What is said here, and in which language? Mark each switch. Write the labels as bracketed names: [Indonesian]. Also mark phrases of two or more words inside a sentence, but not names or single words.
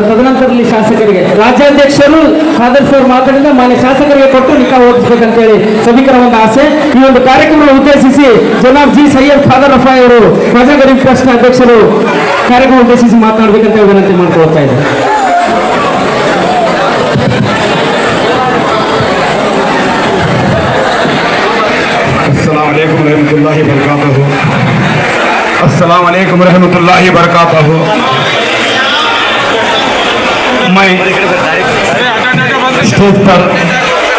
[Kannada] ತದನಂತರದಲ್ಲಿ ಶಾಸಕರಿಗೆ ರಾಜ್ಯಾಧ್ಯಕ್ಷರು ಖಾದರ್ ಸರ್ ಮಾತಾಡಿದ ಮಾನ್ಯ ಶಾಸಕರಿಗೆ ಕೊಟ್ಟು ನಿಕಾ ಓದಿಸ್ಬೇಕಂತ ಹೇಳಿ ಸಭಿಕರ ಒಂದು ಆಸೆ. ಈ ಒಂದು ಕಾರ್ಯಕ್ರಮ ಉದ್ದೇಶಿಸಿ ಜನಾಬ್ ಜಿ ಸೈಯದ್ ಖಾದರ್ ರಫಾಯಿ ಅವರು ಖ್ವಾಜಾ ಗರೀಬ್ ಟ್ರಸ್ಟ್ ಅಧ್ಯಕ್ಷರು ಕಾರ್ಯಕ್ರಮ ಉದ್ದೇಶಿಸಿ ಮಾತನಾಡಬೇಕಂತ ಹೇಳಿ ವಿನಂತಿ ಮಾಡ್ಕೊಳ್ತಾ ಇದ್ದಾರೆ. [Arabic] السلام عليكم رحمة الله بركاته. السلام عليكم رحمة الله بركاته. [Hindi] मैं स्टेज पर